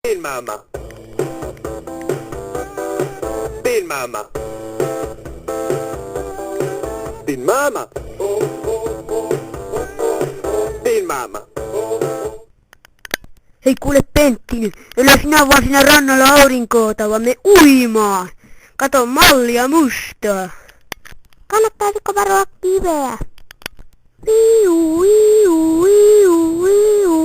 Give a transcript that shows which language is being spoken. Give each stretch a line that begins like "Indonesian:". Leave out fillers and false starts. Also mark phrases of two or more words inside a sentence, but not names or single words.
Swedish: Din mamma. Din mamma. Din mamma. Din mamma.
Finnish: Hei kuule Pentti, älä sinä vaan siinä rannalla aurinkoota, vaan me uimaan. Kato mallia musta. Kannattaisiko varoa kiveä? Viu, viu, viu, viu.